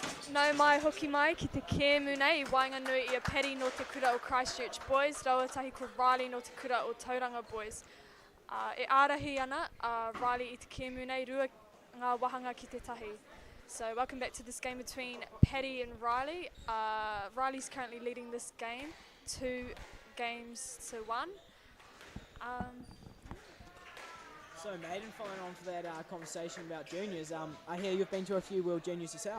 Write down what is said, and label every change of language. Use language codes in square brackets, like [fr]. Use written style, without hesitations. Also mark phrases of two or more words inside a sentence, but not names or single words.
[mi] Nau mai hoki mai ki te kēmu nei I Wainganui I a Paddy no te kura o Christchurch Boys, Rauatahi ko Riley no te kura o Tauranga Boys. E ārahi ana, Riley I te kēmu nei rua ngā wahanga ki te tahi. [en] So welcome back to this game between Paddy and Riley. Riley's currently leading this game 2-1. So, Maiden, following on for that conversation about juniors, I hear you've been to a few World Juniors yourself.